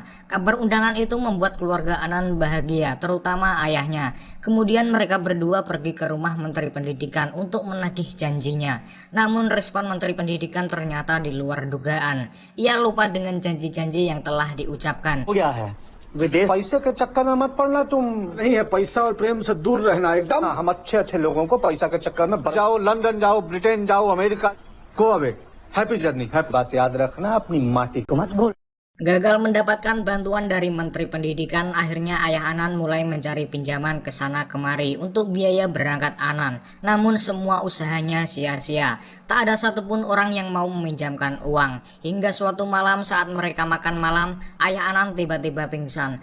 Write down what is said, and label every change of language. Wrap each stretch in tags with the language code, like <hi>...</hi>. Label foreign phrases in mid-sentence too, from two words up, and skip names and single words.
<id>Kabar undangan itu membuat keluarga Anand bahagia, terutama ayahnya. Kemudian mereka berdua pergi ke rumah Menteri Pendidikan untuk menagih janjinya. Namun respon Menteri Pendidikan ternyata di luar dugaan. Ia lupa dengan janji-janji yang telah diucapkan.</id> <hi>विदेश पैसे के चक्कर में मत पड़ना तुम. नहीं है, पैसा और प्रेम से दूर रहना एकदम. हम अच्छे अच्छे लोगों को पैसा के चक्कर में जाओ, लंदन जाओ, ब्रिटेन जाओ, अमेरिका.</hi> <en>Go away. Happy journey.</en> <hi>बात याद रखना, अपनी माटी को मत भूल.</hi> <id>Gagal mendapatkan bantuan dari Menteri Pendidikan, akhirnya ayah Anand mulai mencari pinjaman ke sana kemari untuk biaya berangkat Anand. Namun semua usahanya sia-sia. Tak ada satupun orang yang mau meminjamkan uang. Hingga suatu malam saat mereka makan malam, ayah Anand tiba-tiba pingsan.</id>